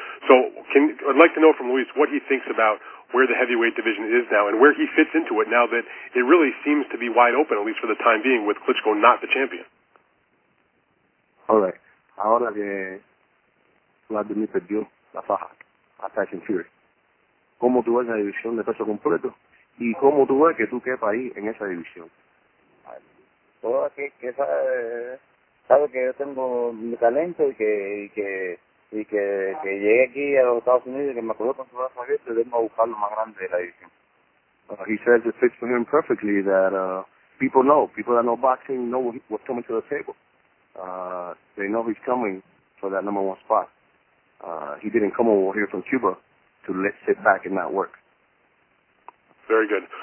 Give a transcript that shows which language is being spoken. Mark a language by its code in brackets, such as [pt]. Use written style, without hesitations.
[en] So I'd like to know from Luis what he thinks about where the heavyweight division is now and where he fits into it now that it really seems to be wide open, at least for the time being, with Klitschko not the champion. All right. [es] Ahora que Vladimir perdió la faja a Tyson Fury, ¿cómo tú ves la división de peso completo? ¿Y cómo tú ves que tú quepas ahí en esa división? Todo aquí que sabe que yo tengo mi talento y que llegué aquí a los Estados Unidos y que me acuerdo con su brazo abierto y vengo a buscar lo más grande de la división. [en] He says it fits for him perfectly that people that know boxing know what's coming to the table. They know he's coming for that number one spot. He didn't come over here from Cuba to sit back and not work. Very good.